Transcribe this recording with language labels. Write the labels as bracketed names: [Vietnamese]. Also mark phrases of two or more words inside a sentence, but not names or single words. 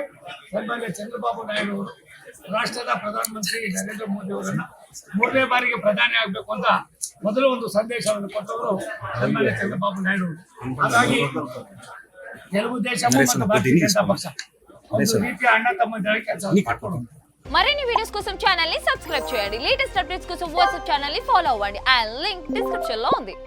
[Kannada] ಸನ್ಮಾನ್ಯ ಚಂದ್ರಬಾಬು ನಾಯ್ಡು ಅವರು ರಾಷ್ಟ್ರದ ಪ್ರಧಾನಮಂತ್ರಿ ನರೇಂದ್ರ ಮೋದಿ ಅವರನ್ನ 3ನೇ ಬಾರಿಗೆ ಪ್ರಧಾನಿ ಆಗಬೇಕು ಅಂತ ಮೊದಲು ಒಂದು ಸಂದೇಶವನ್ನು ಕೊಟ್ಟವರು ಸನ್ಮಾನ್ಯ ಚಂದ್ರಬಾಬು ನಾಯ್ಡು. ಹಾಗಾಗಿ తెలుగుదేశం ಮತ್ತು ಭಾರತೀಯ ಜನತಾ ಪಕ್ಷ ಒಂದು ರೀತಿಯ ಅಣ್ಣ ತಮ್ಮ ಕೆಲಸ ಮಾಡ್ಕೊಂಡು [Telugu] మరిన్ని వీడియోస్ కోసం ఛానల్ ని సబ్స్క్రైబ్ చేయండి. [English] latest updates [Telugu] కోసం వాట్సాప్ ఛానల్ ని ఫాలో అవ్వండి. ఆ [English] link description [Telugu] లో ఉంది.